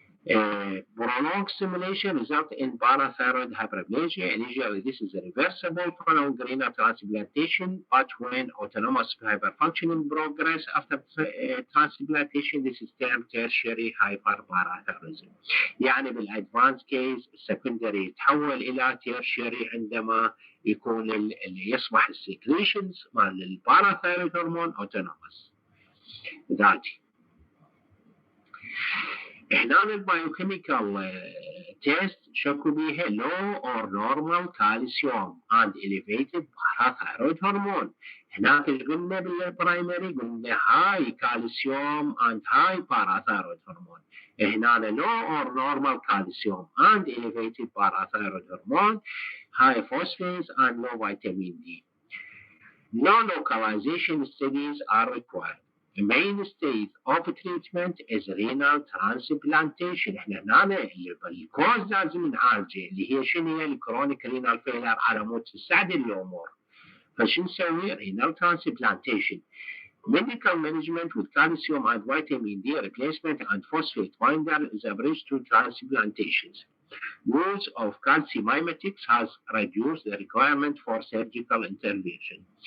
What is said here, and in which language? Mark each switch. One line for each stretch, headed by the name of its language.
English: Prolonged stimulation results in parathyroid hyperplasia. Initially, this is a reversible following renal transplantation, but when autonomous hyperfunctioning progress after transplantation, this is termed tertiary hyperparathyroidism.
Arabic: يعني بالادفانس كيس السكندري يتحول الى tertiary عندما يكون يصبح السكريشنز مال الباراثايرويد هرمون autonomous ذاتي. هنا البايوكيميكال تيست شكوا بيها
English: low or normal calcium and elevated parathyroid hormone.
Arabic: هناك قلنا بالبرايمري قلنا
English: high calcium and high parathyroid hormone. هنا low or normal calcium and elevated parathyroid hormone, high phosphates and low vitamin D. No localization studies are required. The mainstay of treatment is renal transplantation.
Arabic: احنا هنا الكوز لازم نعالجه اللي هي شنو هي الكرونيك رينال فيلر على مود تساعد الامور. فشو نسوي؟
English: renal transplantation. Medical management with calcium and vitamin D replacement and phosphate binder is a bridge to transplantations. Use of calcimimetics has reduced the requirement for surgical intervention.